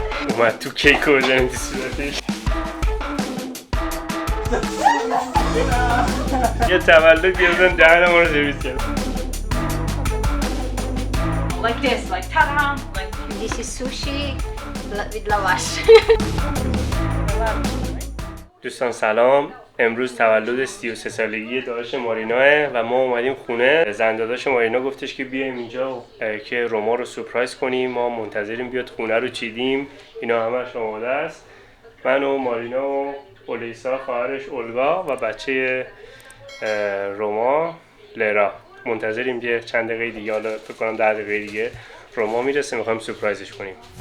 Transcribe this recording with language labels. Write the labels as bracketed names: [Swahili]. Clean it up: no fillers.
[Persian] اومد تو کیک و بزنیم تو صورتش. یه تولد گرفتن دهن ما رو سرویس کرد. [English] Like this, like ta-da! Like This is sushi with lavash. [Persian] دوستان سلام. امروز تولد 33 سالگی داداش ماریناه و ما اومدیم خونه. زن داداش مارینا گفتش که بیایم اینجا که روما رو سورپرایز کنیم. ما منتظریم بیاد، خونه رو چیدیم، اینا همش آماده است. من و مارینا و اولیسا خواهرش اولگا و بچه روما لرا منتظریم که چند دقیقه دیگه، حالا فکر کنم 10 دقیقه دیگه روما میرسه، میخوایم سورپرایزش کنیم.